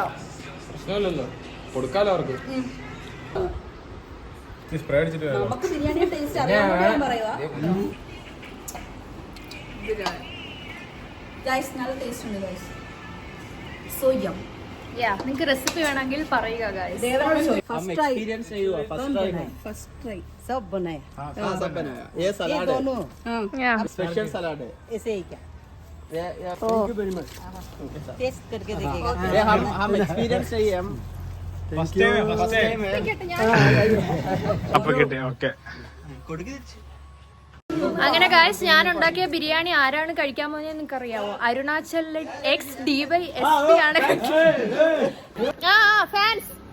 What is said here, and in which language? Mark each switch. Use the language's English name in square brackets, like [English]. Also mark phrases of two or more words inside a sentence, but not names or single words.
[Malayalam] പ്രശ്നമില്ലല്ലോ, കൊടുക്കാലോ അവർക്ക്. നിങ്ങൾക്ക് റെസിപ്പി വേണമെങ്കിൽ പറയുക ഗൈസ്. [Hindi] स्पेशल सलाद है, ऐसे ही क्या? [English] thank you very much. [Hindi] टेस्ट करके देखिएगा. हम एक्सपीरियंस नहीं है, हम [Malayalam] അപ്പൊ കിട്ടി. ഓക്കെ. അങ്ങനെ ഗായ്സ്, ഞാൻ ഉണ്ടാക്കിയ ബിരിയാണി ആരാണ് കഴിക്കാൻ പോകുന്നത് നിങ്ങൾക്ക് അറിയാവോ? അരുണാചൽ XDYSP ആണ് ഫാൻസ്.